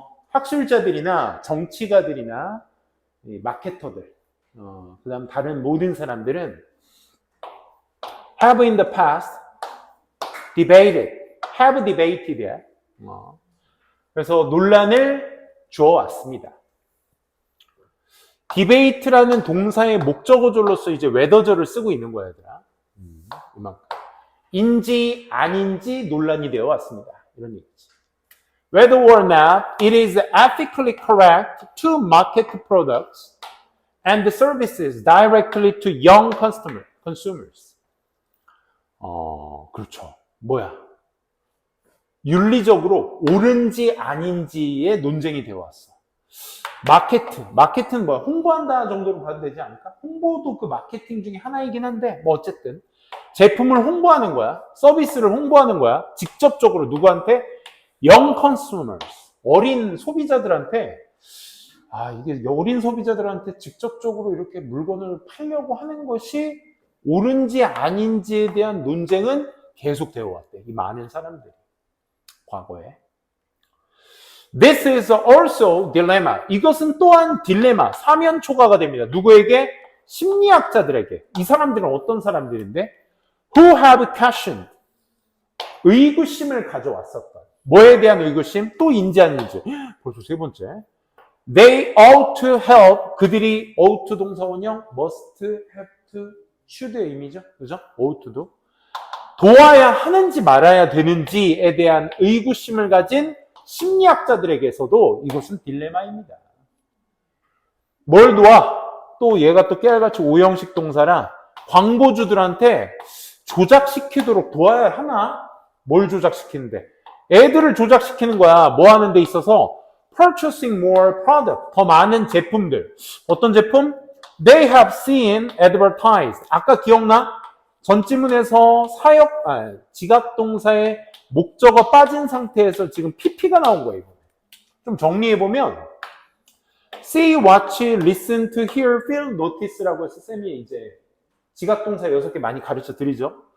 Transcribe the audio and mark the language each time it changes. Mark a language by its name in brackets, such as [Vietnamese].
[Korean] 학술자들이나 정치가들이나 마케터들, 그 다음 다른 모든 사람들은 [English] have in the past debated, have debated. [Korean] 그래서 논란을 주어왔습니다. debate라는 동사의 목적어절로서 이제 whether절을 쓰고 있는 거야, 얘들아. 이만큼. 인지 아닌지 논란이 되어 왔습니다. 이런 얘기지. [English] Whether or not it is ethically correct to market products and services directly to young consumers. [Korean] 그렇죠. 뭐야? 윤리적으로 옳은지 아닌지의 논쟁이 되어 왔어. 마케트는 뭐야? 홍보한다 정도로 봐도 되지 않을까? 홍보도 그 마케팅 중에 하나이긴 한데, 뭐 어쨌든. 제품을 홍보하는 거야. 서비스를 홍보하는 거야. 직접적으로 누구한테? [English] young consumers. [Korean] 어린 소비자들한테, 이게 어린 소비자들한테 직접적으로 이렇게 물건을 팔려고 하는 것이 옳은지 아닌지에 대한 논쟁은 계속 되어 왔대. 이 많은 사람들이. 과거에. [English] This is also dilemma. [Korean] 이것은 또한 딜레마, 사면초가가 됩니다. 누구에게? 심리학자들에게. 이 사람들은 어떤 사람들인데? [English] Who have questioned. [Korean] 의구심을 가져왔었던. 뭐에 대한 의구심? 또 인지 아닌지. 벌써 세 번째. [English] They ought to help. [Korean] 그들이 ought to 동사원형, must, have to, should의 의미죠. 그죠? ought to도. 도와야 하는지 말아야 되는지에 대한 의구심을 가진 심리학자들에게서도 이것은 딜레마입니다. 뭘 도와? 또 얘가 또 깨알같이 오형식 동사라 광고주들한테 조작시키도록 도와야 하나? 뭘 조작시키는데? 애들을 조작시키는 거야. 뭐 하는 데 있어서? [English] Purchasing more product. [Korean] 더 많은 제품들. 어떤 제품? [English] They have seen advertised. [Korean] 아까 기억나? 전지문에서 지각동사의 목적어 빠진 상태에서 지금 PP가 나온 거예요. 좀 정리해보면 see, watch, listen, to, hear, feel, notice라고 해서 쌤이 이제 지각동사 6개 많이 가르쳐 드리죠.